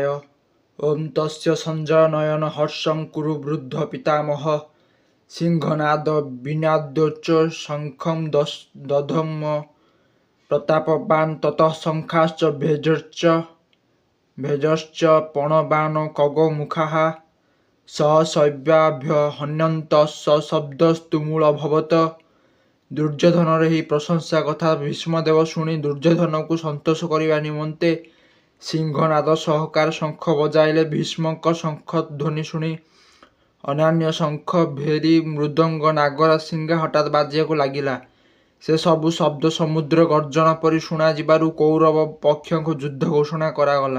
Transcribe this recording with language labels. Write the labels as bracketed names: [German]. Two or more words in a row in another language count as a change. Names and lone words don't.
[Sanskrit] ओम तस्य संजय नयन हर्षं कुरु वृद्ध पितामह सिंहनाद विनाद्योच्च शंखं दधम प्रतापवान ततः शंखाश्च भेजश्च पणवान कगमुखाः सहसैव्याभ्य हन्यन्त सशब्दस्तुमूलभवत्। [Odia] दुर्योधनर ଏହି ପ୍ରଶଂସା କଥା ଭୀଷ୍ମଦେବ ଶୁଣି ଦୁର୍ଯ୍ୟୋଧନକୁ ସନ୍ତୋଷ କରିବା ନିମନ୍ତେ ସିଂହନାଦ ସହକାର ଶଙ୍ଖ ବଜାଇଲେ। ଭୀଷ୍ମଙ୍କ ଶଙ୍ଖ ଧ୍ୱନି ଶୁଣି ଅନ୍ୟାନ୍ୟ ଶଙ୍ଖ, ଭେରୀ, ମୃଦଙ୍ଗ, ନାଗରା, ସିଙ୍ଗା ହଠାତ୍ ବାଜିବାକୁ ଲାଗିଲା। ସେ ସବୁ ଶବ୍ଦ ସମୁଦ୍ର ଗର୍ଜନ ପରି ଶୁଣାଯିବାରୁ କୌରବ ପକ୍ଷଙ୍କୁ ଯୁଦ୍ଧ ଘୋଷଣା କରାଗଲା।